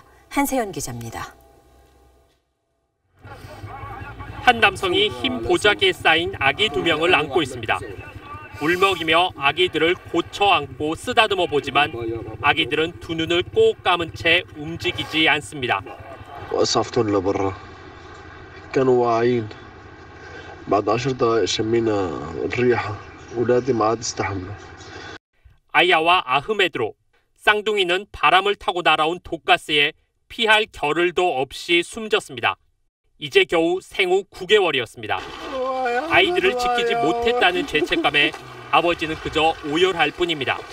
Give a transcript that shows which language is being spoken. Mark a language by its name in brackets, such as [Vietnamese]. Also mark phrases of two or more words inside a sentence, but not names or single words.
[Korean] 한세연 기자입니다. 한 남성이 흰 보자기에 쌓인 아기 2명을 안고 있습니다. 울먹이며 아기들을 고쳐 안고 쓰다듬어 보지만 아기들은 두 눈을 꼭 감은 채 움직이지 않습니다. [Arabic] وأسعفتهم لبرا كانوا واعيين بعد 10 دقائق شمينا الريحة ولادي ما عاد استحملوا. [Korean] 아야와 아흐메드로, 쌍둥이는 바람을 타고 날아온 독가스에 피할 겨를도 없이 숨졌습니다. 이제 겨우 생후 9개월이었습니다. 아이들을 지키지 못했다는 죄책감에 아버지는 그저 오열할 뿐입니다.